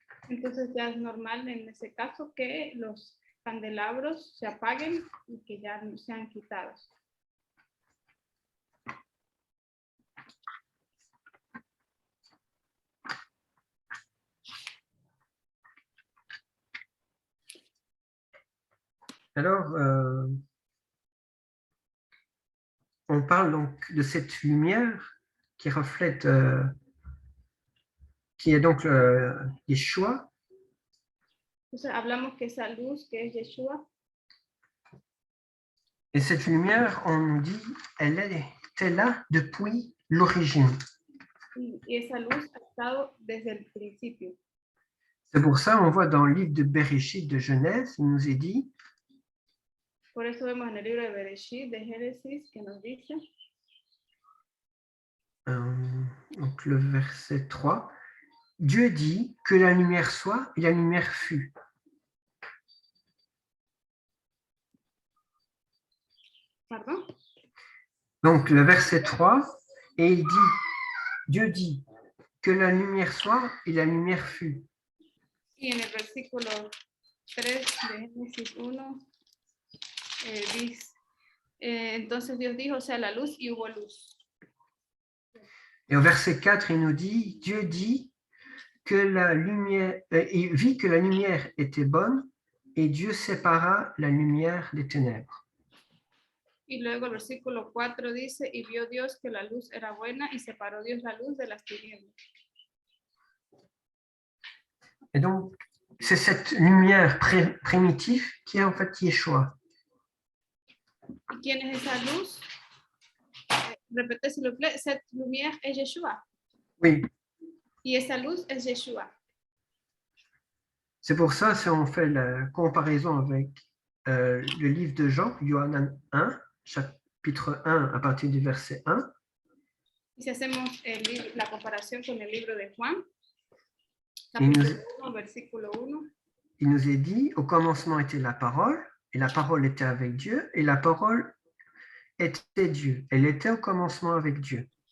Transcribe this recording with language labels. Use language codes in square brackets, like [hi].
[es] Entonces ya es normal en ese caso que los candelabros se apaguen y que ya no sean quitados. [fr] Alors, on parle donc de cette lumière qui reflète, qui est donc Yeshua. [es] Entonces hablamos que esa luz que es Yeshua, [fr] Et cette lumière, on nous dit, elle était là depuis l'origine. [es] y esa luz ha estado desde el principio. [fr] C'est pour ça, on voit dans le livre de Bereshit de Genèse, il nous est dit, [es] Por eso vemos en el libro de Bereshit, de Génesis, que nos dice, [fr] donc le verset 3, Dieu dit que la lumière soit et la lumière fut. [es] perdón, [fr] Donc le verset 3, et il dit, Dieu dit que la lumière soit et la lumière fut. [es] y en el versículo 3 de Génesis 1 dice, entonces Dios dijo, sea la luz y hubo luz. [fr] Et au verset 4, il nous dit, Dieu dit que la lumière, il vit que la lumière était bonne et Dieu sépara la lumière des ténèbres. [es] Y luego el versículo 4 dice, y vio Dios que la luz era buena y separó Dios la luz de las tinieblas. [fr] Et donc, c'est cette lumière primitive qui est en fait Yeshua. [es] ¿Y quién es esa luz? [fr] Repete s'il vous plaît, cette lumière est Yeshua. Oui, [es] Y esa luz es Yeshua. [fr] c'est pour ça, si on fait la comparaison avec le livre de Jean, Yohanan 1, chapitre 1, à partir du verset 1, [es] Y si hacemos la comparación con el libro de Juan, [fr] il [es] capítulo [fr] nous, [es] 1, versículo 1, [fr] il nous est dit, au commencement était la parole, et la parole était avec Dieu, et la parole était Dieu. Elle était au commencement avec Dieu.